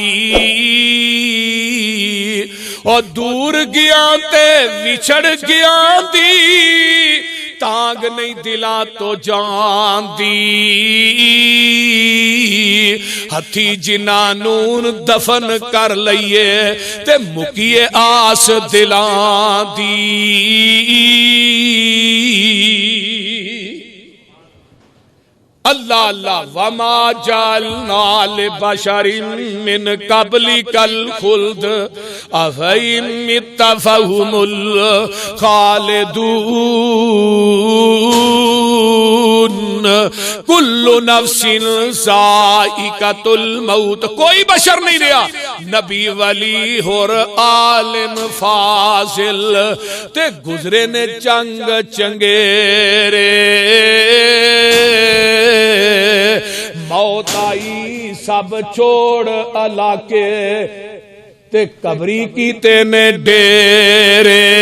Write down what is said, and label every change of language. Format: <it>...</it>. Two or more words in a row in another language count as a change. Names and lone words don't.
<pa>اور دور گیا تے وچھڑ گیا دی تانگ نہیں دلا تو جان دی، ہتھی جنہاں نوں دفن کر لئیے تے مکیے آس دلاں دی. اللہ اللہ.</pa> <ar>وما جعلنا لبشر من قبلك الخلد أفإن مت فهم الخالدون كل نفس ذائقة الموت.</ar> <pa>کوئی بشر نہیں رہا، نبی ولی ہور عالم فاضل تے گزرے نے جنگ چنگیرے، موت آئی سب چھوڑ علاقے تے قبری کیتے نے ڈیرے.</pa>